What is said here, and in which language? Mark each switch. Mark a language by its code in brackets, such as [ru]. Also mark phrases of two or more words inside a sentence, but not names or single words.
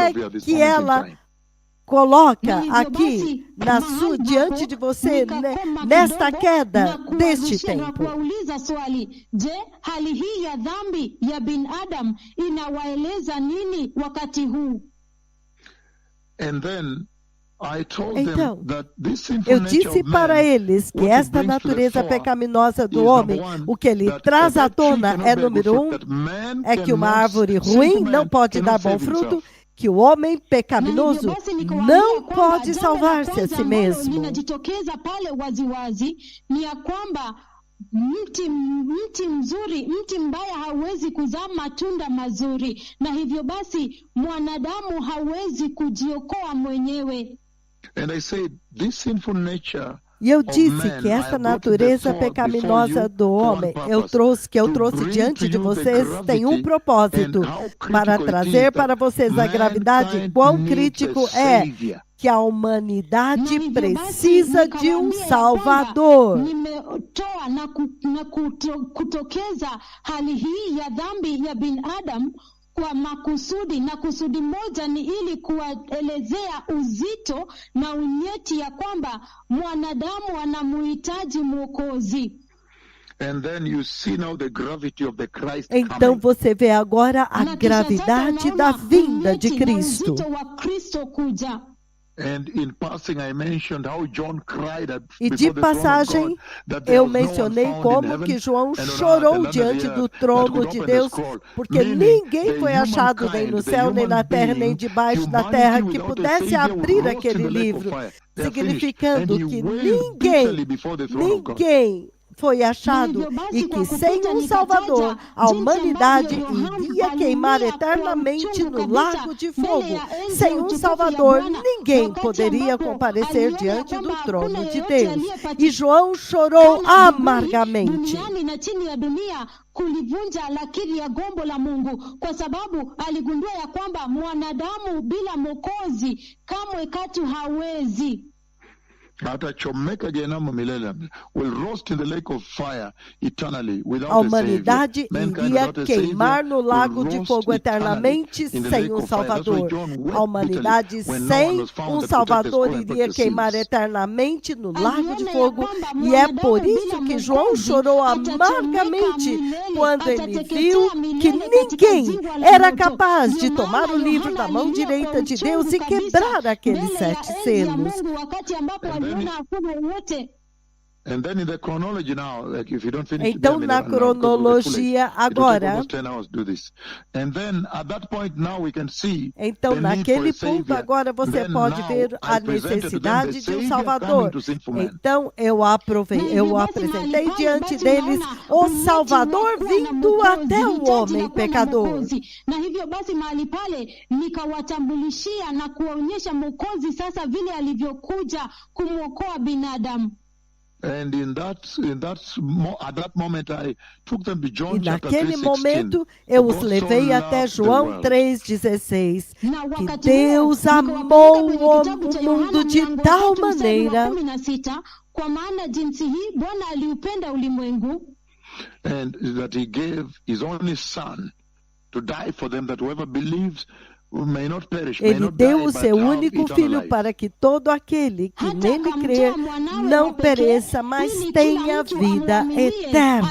[pt] é [en] of you at this [pt] que [en] moment in [pt] ela [en] time? [pt] coloca [sw] Na hivyo [pt] aqui [sw] basi, [pt] diante de você [sw] nikakoma [pt] nesta [sw] kidogo [pt] queda [sw] na [pt] deste [sw] kuwarushia na [pt] tempo? [sw] kuwauliza swali, je, hali hii ya dhambi ya binadamu inawaeleza nini wakati huu? [en] And then I told [pt] Então, [en] them that this sinful [pt] eu [en] nature [pt] disse [en] of [pt] para [en] man, [pt] eles que [en] what it [pt] esta [en] brings to the [pt] natureza [en] fore [pt] pecaminosa do [en] is, [pt] homem, [en] number one, [pt] o que ele [en] that [pt] traz [en] a [pt] à [en] bad tree [pt] tona [en] cannot [pt] é, [en] bear good [pt] número [en] fruit, [pt] um, [en] that man [pt] é que uma [en] cannot, [pt] árvore [en] sinful [pt] ruim [en] man [pt] não pode [en] cannot [pt] dar bom [en] save [pt] fruto, [en] himself. [pt] que o homem [sw] Na hivyo [pt] pecaminoso [sw] basi nikawaambia [pt] não [sw] kwamba [pt] pode [sw] jambo la [pt] salvar-se a [sw] kwanza si ambalo [pt] mesmo. [sw] linajitokeza pale waziwazi ni ya kwamba mti mzuri, mti mbaya hauwezi kuzaa matunda mazuri, na hivyo basi mwanadamu hawezi kujiokoa mwenyewe. [en] And I said, this sinful nature [pt] E eu [en] of [pt] disse [en] man, [pt] que [en] I [pt] esta [en] brought it [pt] natureza [en] before [pt] pecaminosa [en] you [pt] do [en] for one [pt] homem [en] purpose, [pt] eu [en] to [pt] trouxe [en] bring [pt] diante [en] to [pt] de [en] you the [pt] vocês tem um [en] gravity [pt] propósito, [en] and how [pt] para [en] critical it [pt] trazer [en] is [pt] para [en] that [pt] vocês a gravidade, [en] mankind [pt] quão [en] needs [pt] crítico [en] a [pt] é [en] savior. [pt] que a [sw] Na [pt] humanidade [sw] hivyo basi [pt] precisa de um [sw] nikawaambia ya kwamba [pt] Salvador. [sw] nimetoa na kutokeza hali hii ya dhambi ya binadamu kwa makusudi, na kusudi moja ni ili kuwaelezea uzito na unyeti ya kwamba mwanadamu anamuhitaji Mwokozi. [en] And then you see now the gravity of the Christ [pt] Então [en] coming. [pt] você vê agora a [sw] Na kisha sasa [pt] gravidade da [sw] unaona [pt] vinda de [sw] unyeti na [pt] Cristo. [sw] uzito wa Kristo kuja. [en] And in passing, I mentioned how John cried [pt] E [en] before [pt] de [en] the throne of [pt] passagem, [en] God that there [pt] eu [en] was no one [pt] mencionei [en] found in [pt] como [en] heaven [pt] que João [en] and on earth [pt] chorou [en] and under [pt] diante [en] the [pt] do [en] earth that [pt] trono [en] could [pt] de [en] open the [pt] Deus, [en] scroll. [pt] porque [en] Meaning, [pt] ninguém [en] the [pt] foi achado nem no [en] humankind, the [pt] céu, nem [en] human [pt] na terra, nem [en] being, [pt] debaixo da terra, [en] humanity [pt] que [en] without a [pt] pudesse [en] savior [pt] abrir [en] would roast [pt] aquele [en] in the lake of [pt] livro, [en] fire. They are finished. And [pt] significando [en] he [pt] que [en] wailed bitterly before the throne of God. [pt] ninguém foi achado [sw] hivyo basi, [pt] e [sw] kwa [pt] que sem [sw] kupita [pt] um Salvador, [sw] nikataja [pt] a [sw] jinsi [pt] humanidade [sw] ambavyo Yohana [pt] iria queimar [sw] alilia kwa [pt] eternamente [sw] uchungu [pt] no [sw] kabisa [pt] lago de [sw] mbele [pt] fogo. [sw] ya enzi [pt] Sem [sw] ya [pt] um [sw] utukufu [pt] Salvador, [sw] ya Bwana, [pt] ninguém [sw] wakati [pt] poderia [sw] ambapo [pt] comparecer [sw] aliona ya [pt] diante [sw] kwamba [pt] do [sw] hakuna [pt] trono de [sw] yeyote [pt] Deus. [sw] aliyepatikana [pt] E João chorou [sw] mbinguni, [pt] amargamente. [sw] duniani na chini ya dunia kulivunja lakiri ya gombo la Mungu, kwa sababu aligundua ya kwamba mwanadamu bila Mwokozi kamwe katu hawezi. Atachomeka jehanamu milele, [en] will roast in the lake of fire eternally [pt] A [en] without a [pt] humanidade [en] savior. Mankind [pt] iria [en] without a [pt] queimar [en] savior [pt] no lago [en] will [pt] de [en] roast [pt] fogo [en] eternally [pt] eternamente [en] in the [pt] sem [en] lake [pt] um [en] of fire. That's why [pt] Salvador. [en] John [pt] A [en] wept [pt] humanidade [en] bitterly when no one [pt] sem [en] was found [pt] um [en] that could take the [pt] Salvador [en] scroll and break [pt] iria [en] the [pt] queimar [en] seals. [pt] eternamente no lago de [sw] Aliona ya [pt] fogo. [sw] kwamba [pt] E é por [sw] mwanadamu [pt] isso [sw] bila [pt] que João [sw] Mwokozi [pt] chorou [sw] atachomeka [pt] amargamente [sw] milele, [pt] quando ele [sw] atateketea [pt] viu que [sw] milele katika [pt] ninguém [sw] ziwa la [pt] era [sw] moto. [pt] capaz [sw] Ndio [pt] de tomar [sw] maana [pt] o livro [sw] Yohana [pt] da mão [sw] alilia [pt] direita [sw] kwa [pt] de Deus [sw] uchungu [pt] e [sw] kabisa [pt] quebrar aqueles [sw] mbele ya [pt] 7 [sw] enzi ya [pt] selos. [sw] Mungu, wakati ambapo [en] And then [sw] aliona hakuna yeyote. [en] And then in the chronology now, like if you don't finish [pt] Então, [en] them in [pt] na [en] an hour, because we'll get foolish. [pt] cronologia [en] It will take [pt] agora, [en] almost 10 hours to do this. And then at that point now we can see [pt] então [en] the need for [pt] naquele [en] a [pt] ponto [en] savior. [pt] agora você [en] Then [pt] pode [en] now [pt] ver a [en] I presented to them the [pt] necessidade de um [en] savior [pt] Salvador. [en] coming to sinful man. [pt] Então eu [sw] basi [pt] apresentei [sw] mahali [pt] diante [sw] pale, [pt] deles [sw] basi [pt] o [sw] unaona [pt] Salvador [sw] umeti wa kuwa na [pt] vindo [sw] Mwokozi, [pt] até o [sw] hitaji [pt] homem [sw] la kuwa na [pt] pecador. [sw] Mwokozi. Na hivyo basi mahali pale nikawatambulishia na kuwaonyesha Mwokozi sasa vile alivyokuja kumwokoa binadamu. [en] And at that moment I took them to John [pt] E [en] chapter [pt] naquele [en] 3:16. [pt] momento eu os [en] God so [pt] levei até [en] loved the [pt] João [en] world. [pt] 3,16. [sw] Na [pt] Que [sw] wakati [pt] Deus [sw] huo, [pt] amou [sw] nikawapeleka [pt] o [sw] kwenye kitabu cha [pt] mundo [sw] Yohana [pt] de [sw] mlango [pt] tal [sw] wa 3 mstari wa [pt] maneira [sw] 16, kwa maana jinsi hii Bwana aliupenda ulimwengu [en] And that he gave his only son to die for them, that whoever believes may not perish, may [pt] Ele [en] not die, [pt] deu o [en] but [pt] seu [en] have [pt] único [en] eternal [pt] filho [en] life. [pt] para que todo aquele que [sw] hata [pt] nele crer [sw] akamtoa mwanawe [pt] não [sw] wa pekee, [pt] pereça, mas [sw] ili [pt] tenha [sw] kila mtu [pt] vida [sw] amwaminie [pt] eterna.